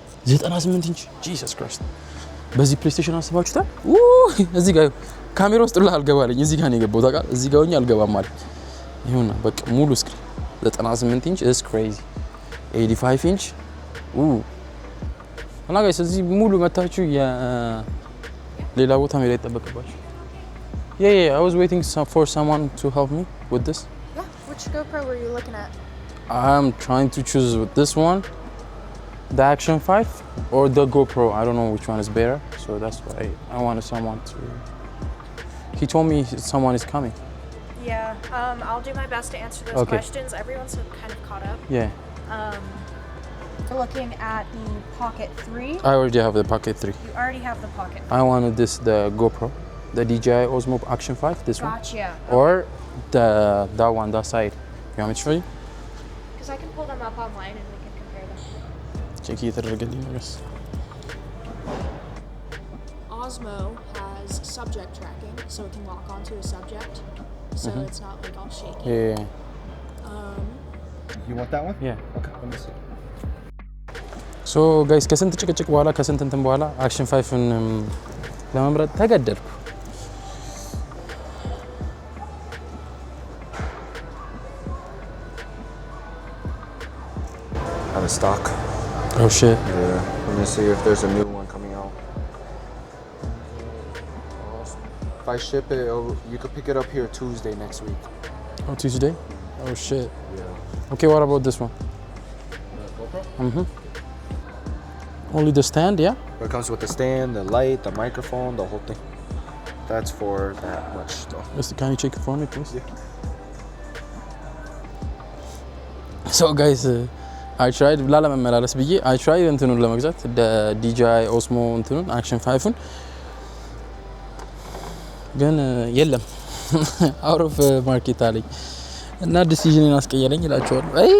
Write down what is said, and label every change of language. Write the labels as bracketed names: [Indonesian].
[Amharic] 98 ኢንች ጂሰስ ክራይስት በዚህ ፕሌይስቴሽን አስባችሁታል እዚህ ጋር ካሜራ ውስጥ ሁሉ አልገባለኝ እዚህ ጋር ነው የገባው ታውቃለህ እዚህ ጋር ሆኜ አልገባም ማለት ይሁንና በቃ ሙሉ ስክሪን 98 ኢንች is crazy 85 ኢንች እና ጋይስ እዚህ ሙሉ መታችሁ ሌላ ቦታ መሄድ አይጠበቅባችሁ [English] I was waiting for someone to help me with this which GoPro were you looking at I'm trying to choose with this one the Action 5 or the GoPro I don't know which one is better so that's why I wanted someone to he told me someone is coming I'll do my best to answer those questions everyone's kind of caught up we're looking at the Pocket 3 I already have the Pocket 3 you already have the Pocket 3 I wanted the GoPro the DJI Osmo Action 5 this gotcha. one or that one that side you want me to show you because I can pull them up online and we can compare them [Amharic] check እየተደረገልኝ ነው guys [English] Osmo has subject tracking so it can lock onto a subject so it's not like all shaky You want that one? Yeah. Okay, let me see. [Amharic] So guys ከስንት ጭቅጭቅ በኋላ ከስንት እንትን በኋላ Action 5ን ለመምረጥ ተገደድኩ [English] Out of stock. Oh shit. Yeah. Let me see if there's a new one coming out. If I ship it, you could pick it up here Tuesday next week. Oh Tuesday? Oh shit. Yeah. Okay, what about this one? GoPro? Only the stand, yeah? It comes with the stand, the light, the microphone, the whole thing. That's for that much stuff. Can you check it for me, please? Yeah. [Amharic] So guys, [English] I tried [Amharic] ላለመመላለስ ብዬ I tried እንትኑን ለመግዛት DJI Osmo እንትኑን Action 5ን ግን የለም [English] out of market [Amharic] አለኝ እና ዲሲዥንን አስቀየረኝ እላቸዋለሁ